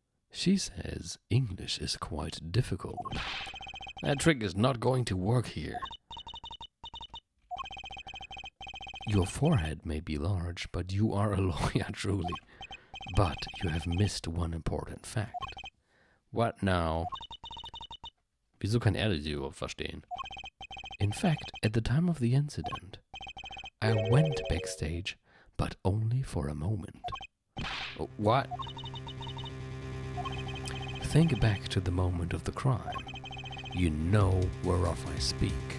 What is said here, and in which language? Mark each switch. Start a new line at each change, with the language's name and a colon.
English: She says English is quite difficult. That trick is not going to work here. Your forehead may be large, but you are a lawyer truly. But you have missed one important fact. What now?
German: Wieso kann er das überhaupt verstehen?
English: In fact, at the time of the incident, I went backstage, but only for a moment. What? Think back to the moment of the crime. You know whereof I speak.